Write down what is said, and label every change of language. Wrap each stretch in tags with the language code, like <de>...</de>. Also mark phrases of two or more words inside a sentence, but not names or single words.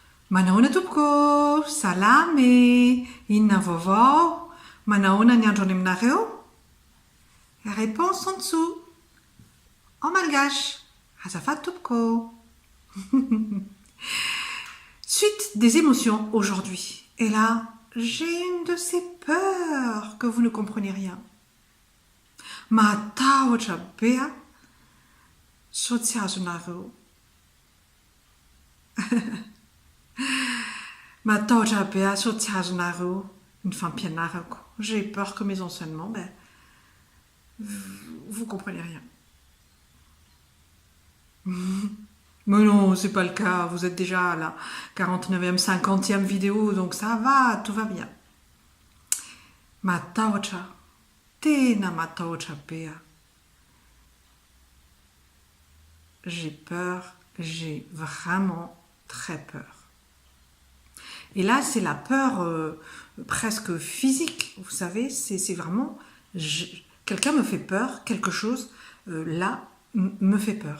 <mg>Manahona tompoko, salamy, inona vaovao, manahona ny andro any aminareo?</mg> <fr>Réponse en dessous, en malgache.</fr> <mg>Azafady tompoko.</mg> <fr>Suite des émotions aujourd'hui. Et là, j'ai une de ces peurs que vous ne comprenez rien.</fr> <mg>Matahotra be a, sao tsy azonareo. Matahotra be a, sao tsy azonareo ny fampianarako.</mg> <fr>J'ai peur que mes enseignements, vous comprenez rien. Mais non, c'est pas le cas. Vous êtes déjà à la 49e, 50e vidéo, donc ça va, tout va bien.</fr> <mg>Matahotra, tena matahotra be a.</mg> <fr>J'ai peur, j'ai vraiment très peur. Et là, c'est la peur presque physique, vous savez, c'est vraiment... quelqu'un me fait peur, quelque chose, là, me fait peur.</fr>